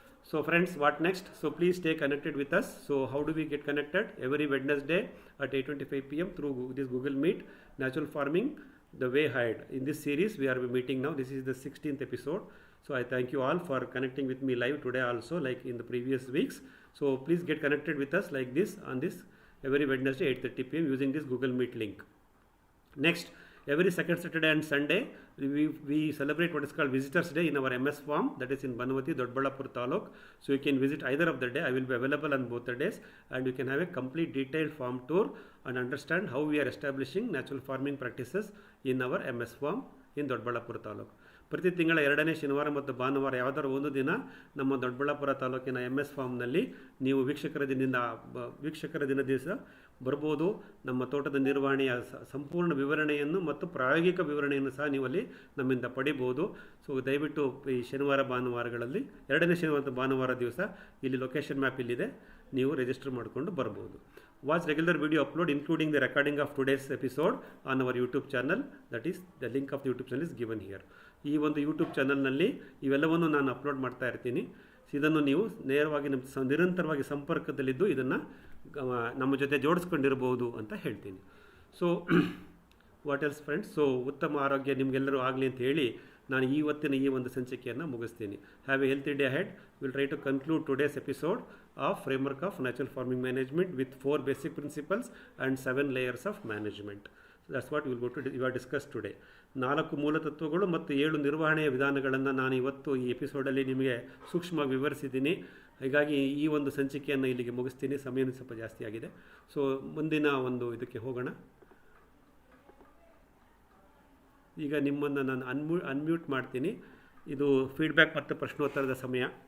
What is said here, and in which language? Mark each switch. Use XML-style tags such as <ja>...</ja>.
<en>So friends, what next? So please stay connected with us. So how do we get connected? Every Wednesday at 8:25 p.m. through this Google Meet, Natural Farming, The Way Ahead. In this series we are meeting now. This is the 16th episode. So I thank you all for connecting with me live today also, like in the previous weeks. So please get connected with us like this on this every Wednesday 8:30 p.m. using this Google Meet link. Next, every second Saturday and Sunday we celebrate what is called Visitors Day in our MS farm, that is in Banavati, Dodballapur Taluk. So you can visit either of the day. I will be available on both the days and you can have a complete detailed farm tour and understand how we are establishing natural farming practices in our MS farm in Dodballapur Taluk.</en> <kn>ಪ್ರತಿ ತಿಂಗಳ 2ನೇ ಶನಿವಾರ ಮತ್ತು ಭಾನುವಾರ ಯಾವುದಾದ್ರು ಒಂದು ದಿನ ನಮ್ಮ ದೊಡ್ಡಬಳ್ಳಾಪುರ ತಾಲೂಕಿನ MS ಫಾರ್ಮ್ನಲ್ಲಿ ನೀವು ವೀಕ್ಷಕರ ದಿನ ದಿವಸ ಬರ್ಬೋದು. ನಮ್ಮ ತೋಟದ ನಿರ್ವಹಣೆಯ ಸಂಪೂರ್ಣ ವಿವರಣೆಯನ್ನು ಮತ್ತು ಪ್ರಾಯೋಗಿಕ ವಿವರಣೆಯನ್ನು ಸಹ ನೀವು ಅಲ್ಲಿ ನಮ್ಮಿಂದ ಪಡಿಬೋದು. ಸೊ ದಯವಿಟ್ಟು ಈ ಶನಿವಾರ ಭಾನುವಾರಗಳಲ್ಲಿ 2ನೇ ಶನಿವಾರ ಮತ್ತು ಭಾನುವಾರ ದಿವಸ ಇಲ್ಲಿ ಲೊಕೇಶನ್ ಮ್ಯಾಪ್ ಇಲ್ಲಿದೆ, ನೀವು ರಿಜಿಸ್ಟರ್ ಮಾಡಿಕೊಂಡು ಬರ್ಬೋದು.</kn> <en>Watch regular video upload including the recording of today's episode on our YouTube channel. That is the link of the YouTube channel is given here.</en> <kn>ಈ ಒಂದು ಯೂಟ್ಯೂಬ್ ಚಾನಲ್ನಲ್ಲಿ ಇವೆಲ್ಲವನ್ನು ನಾನು ಅಪ್ಲೋಡ್ ಮಾಡ್ತಾ ಇರ್ತೀನಿ. ಇದನ್ನು ನೀವು ನೇರವಾಗಿ ನಿರಂತರವಾಗಿ ಸಂಪರ್ಕದಲ್ಲಿದ್ದು ಇದನ್ನು ನಮ್ಮ ಜೊತೆ ಜೋಡಿಸ್ಕೊಂಡಿರ್ಬೋದು ಅಂತ ಹೇಳ್ತೀನಿ.</kn> <en>So what else friends?</en> <kn>So ಉತ್ತಮ ಆರೋಗ್ಯ ನಿಮಗೆಲ್ಲರೂ ಆಗಲಿ ಅಂತ ಹೇಳಿ ನಾನು ಇವತ್ತಿನ ಈ ಒಂದು ಸಂಚಿಕೆಯನ್ನು ಮುಗಿಸ್ತೀನಿ.</kn> <en>Have a healthy day ahead. Will try to conclude today's episode of framework of natural farming management with 4 basic principles and 7 layers of management. So that's what we will discuss today.</en> <kn>4 ಮೂಲ ತತ್ವಗಳು ಮತ್ತು 7 ನಿರ್ವಹಣೆಯ ವಿಧಾನಗಳನ್ನು ನಾನು ಇವತ್ತು ಈ ಎಪಿಸೋಡಲ್ಲಿ ನಿಮಗೆ ಸೂಕ್ಷ್ಮವಾಗಿ ವಿವರಿಸಿದ್ದೀನಿ. ಹೀಗಾಗಿ ಈ ಒಂದು ಸಂಚಿಕೆಯನ್ನು ಇಲ್ಲಿಗೆ ಮುಗಿಸ್ತೀನಿ, ಸಮಯ ಸ್ವಲ್ಪ ಜಾಸ್ತಿ ಆಗಿದೆ. ಸೊ ಮುಂದಿನ ಒಂದು ಇದಕ್ಕೆ ಹೋಗೋಣ. ಈಗ ನಿಮ್ಮನ್ನು ನಾನು ಅನ್ಮ್ಯೂಟ್ ಮಾಡ್ತೀನಿ. ಇದು ಫೀಡ್ಬ್ಯಾಕ್ ಮತ್ತು ಪ್ರಶ್ನೋತ್ತರದ ಸಮಯ.</kn>